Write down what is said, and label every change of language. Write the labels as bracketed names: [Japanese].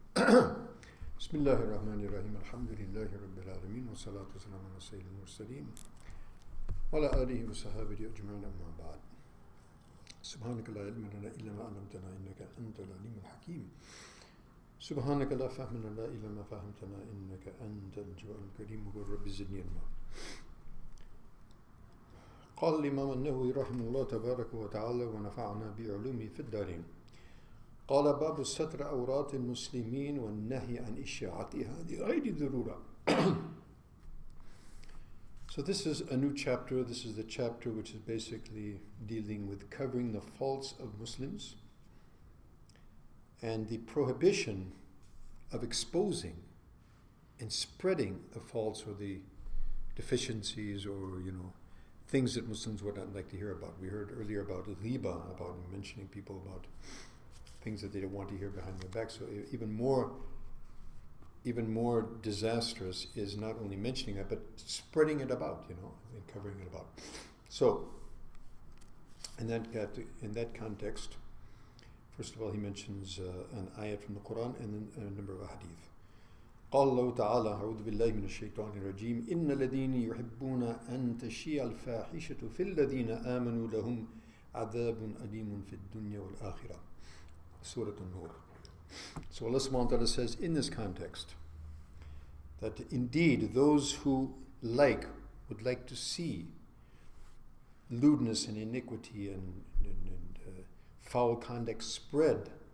[Arabic] بسم الله الرحمن الرحيم الحمد لله رب العالمين والصلاة والسلام على سيد المرسلين وعلى آله وصحبه أجمعين أما بعد سبحانك لا علم لنا إلا ما علمتنا إنك أنت العليم الحكيم سبحانك لا فهم لنا إلا ما فهمتنا إنك أنت الجواد الكريم وقل رب زدني علما. قال الإمام النووي رحمه الله تبارك وتعالى ونفعنا بعلومه في الدارين. قال باب ستر عورات المسلمين والنهي عن إشاعتها لغير ضرورة. [English] So this is a new chapter. This is the chapter which is basically dealing with covering the faults of Muslims and the prohibition of exposing and spreading the faults or the deficiencies or, things that Muslims would not like to hear about. We heard earlier about ghiba, about mentioning people about things that they don't want to hear behind their back. So even more disastrous is not only mentioning it, but spreading it about, and covering it about. So, in that context, first of all, he mentions an ayat from the Quran and then a number of hadith. [Arabic] قال الله تعالى أعوذ بالله من الشيطان الرجيم إن الذين يحبون أن تشيع الفاحشة في الذين آمنوا لهم عذاب أليم في الدنيا والآخرة. [English] Surah An-Nur. So Allah subhanahu wa ta'ala says in this context that indeed those who would like to see lewdness and iniquity and foul conduct spread.